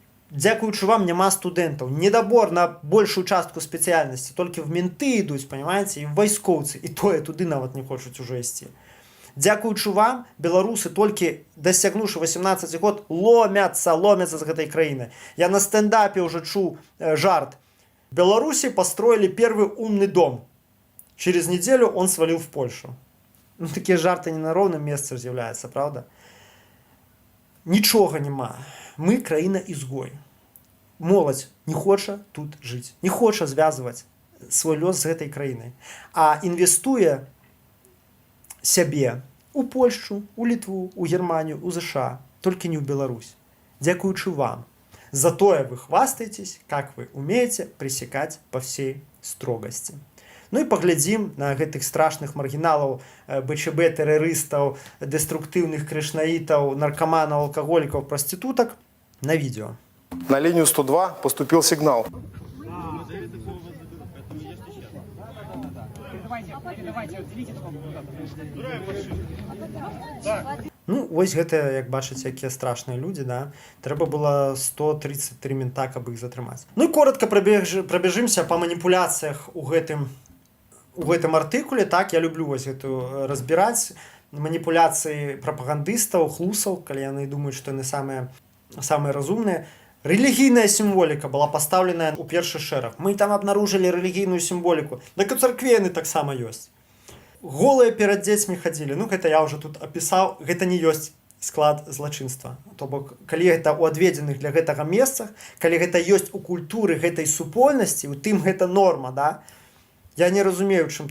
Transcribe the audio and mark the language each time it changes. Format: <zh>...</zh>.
<be>Дзякуючы вам няма студэнтаў, недабор на большую частку спецыяльнасці, толькі в менты ідуць,</be> <ru>понимаете,</ru> <be>і вайскоўцы, і тое туды нават не хочуць ужо ісці. Дзякуючы вам, беларусы, толькі дасягнуўшы 18 год, ломяцца з гэтай краіны.</be> <ru>Я на стендапе уже чуў жарт. В Беларуси построили первый умный дом. Через неделю он свалил в Польшу. Такие жарты не на ровном месте з'являюцца, правда?</ru> <be>Нічога няма. Мы краіна-ізгой. Моладзь не хоча тут жыць, не хоча звязваць свой лёс з гэтай краінай, а інвестуе сябе у Польшу, у Літву, у Германію, у ЗША, толькі не ў Беларусь. Дзякуючы вам.</be> <ru>Затое вы хвастаетесь, как вы умеете пресекать по всей строгости.</ru> <be>И поглядзім на гэтых страшных маргіналаў, БЧБ, тэрарыстаў, деструктыўных крышнаітаў, наркоманаў,</be> <ru>алкоголиков, проституток на видео. На линию 102 поступил сигнал.</ru> <be>Вось гэта, як бачыце, якія страшныя людзі, да? Трэба было 133 мента, каб іх затрымаць. І коротко прабяжымся па маніпуляцыях у гэтым артыкуле. Так, я люблю вось гэту разбіраць. маніпуляцыі прапагандыстаў, хлусаў, калі яны думаюць, што яны самыя разумныя. Рэлігійная сімволіка была пастаўленая ў першы шэраг. Мы там абнаружылі рэлігійную сімволіку. Так у царкве яны таксама ёсць. Голыя перад дзецьмі хадзілі. Ну, гэта я ўжо тут апісаў. Гэта не ёсць склад злачынства. То бок, калі гэта ў адведзеных для гэтага месцах, калі гэта ёсць у культуры гэтай супольнасці, у тым гэта норма, да? Я не разумею, чым...</be>